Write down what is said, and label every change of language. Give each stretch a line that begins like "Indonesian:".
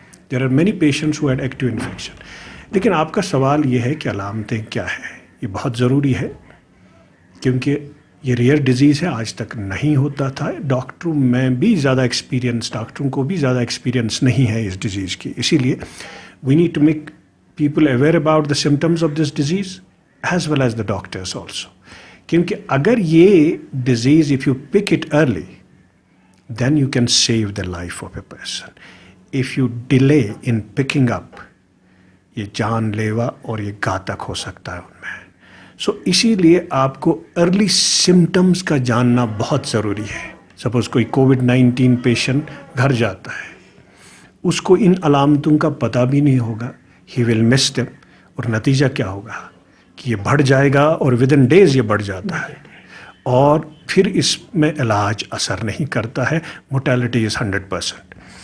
Hindi: There are many patients who had active infection. लेकिन आपका सवाल ये है कि अलामतें क्या है, ये बहुत ज़रूरी है क्योंकि ये रेयर डिजीज़ है, आज तक नहीं होता था। डॉक्टरों में भी ज़्यादा एक्सपीरियंस, डॉक्टरों को भी ज़्यादा एक्सपीरियंस नहीं है इस डिज़ीज़ की, इसीलिए
English: We need to make people aware about the symptoms of this disease as well as the doctors also.
Hindi: क्योंकि अगर ये
English: disease, if you pick it early, then you can save the life of a person. If you delay in picking up,
Hindi: ये जानलेवा और ये घातक हो सकता है उनमें। So इसीलिए आपको early symptoms का जानना बहुत ज़रूरी है। सपोज कोई कोविड-19 पेशेंट घर जाता है, उसको इन अलामतों का पता भी नहीं होगा,
English: he will miss them,
Hindi: और नतीजा क्या होगा कि ये बढ़ जाएगा और
English: within days
Hindi: ये बढ़ जाता है और फिर इसमें इलाज असर नहीं करता है,
English: Mortality is 100%।